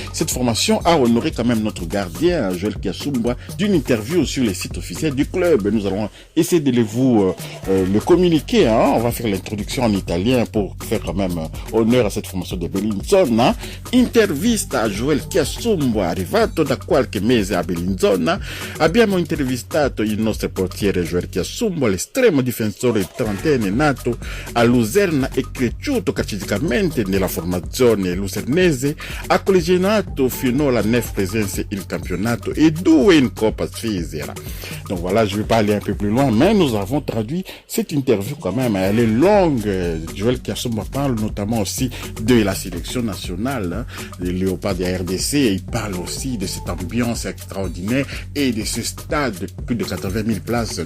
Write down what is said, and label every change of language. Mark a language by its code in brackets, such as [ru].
[fr] Cette formation a honoré quand même notre gardien, Joël Kiassoumba, d'une interview sur les sites officiels du club. Nous allons essayer de le communiquer. On va faire l'introduction en italien pour faire quand même honneur à cette formation de Belinzone. [it] Intervista a Joël Kiassoumba, arrivato da qualche mese a Belinzone. Abbiamo intervistato il nostro portiere Joël Kiassoumba, l'estremo difensore trentenne nato a Luserna e cresciuto calcisticamente nella formazione lucernese. Ha collegionato fino alla 9 presenze in campionato e 2 in Coppa Svizzera. [fr] Donc voilà, je vais pas aller un peu plus loin, mais nous avons traduit cette interview quand même. Elle est longue. Joël Kiassoumba parle notamment aussi de la sélection nationale, des Léopards de la RDC. Et il parle aussi de cette ambiance extraordinaire et de ce stade de plus de 80 000 places.